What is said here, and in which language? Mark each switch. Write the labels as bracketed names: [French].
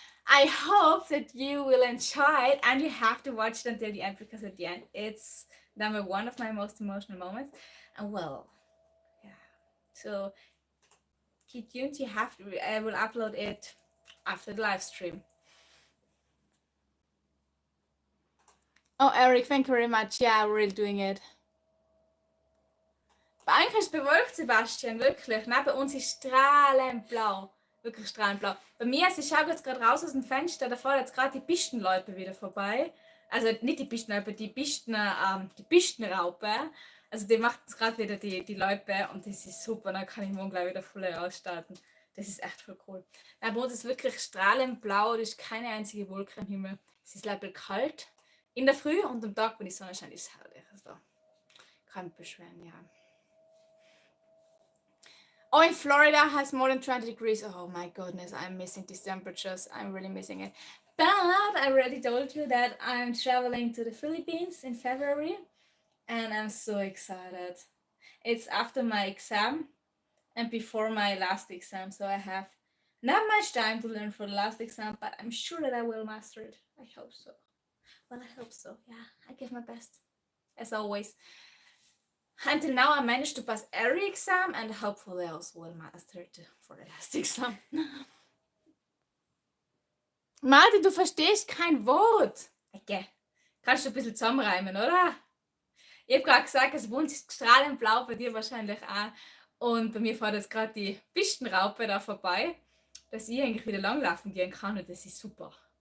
[English] I hope that you will enjoy it, and you have to watch it until the end, because at the end it's number 1 of my most emotional moments. And well, yeah. So keep tuned. I will upload it after the live stream. Oh, Eric, thank you very much. Yeah, we're really doing it. [German] Eigentlich ist es bewölkt, Sebastian, wirklich. Neben uns ist strahlend blau. Wirklich strahlend blau. Bei mir, ich schaue jetzt gerade raus aus dem Fenster, da fahren jetzt gerade die Pistenloipe wieder vorbei. Also nicht die Pistenloipe, die Pistenraupe. Also die macht jetzt gerade wieder die Loipe, und das ist super. Dann kann ich morgen gleich wieder voll ausstarten. Das ist echt voll cool. Neben uns ist wirklich strahlend blau, da ist keine einzige Wolke am Himmel. Es ist leider kalt in der Früh, und am Tag, wenn die Sonne scheint, ist es herrlich. Also, kann mich beschweren, ja. [English] Oh, in Florida has more than 20 degrees. Oh my goodness, I'm missing these temperatures. I'm really missing it. But I already told you that I'm traveling to the Philippines in February, and I'm so excited. It's after my exam and before my last exam, so I have not much time to learn for the last exam, but I'm sure that I will master it. I hope so. Well, I hope so. Yeah, I give my best, as always. Until now, I managed to pass every exam, and hopefully I also will master it for the last exam. [German] Martin, du verstehst kein Wort. Okay. Kannst du ein bisschen zusammenreimen, oder? Ich habe gerade gesagt, das Wunsch ist strahlend blau, bei dir wahrscheinlich auch. Und bei mir fährt jetzt gerade die Pistenraupe da vorbei, dass ich eigentlich wieder langlaufen gehen kann, und das ist super.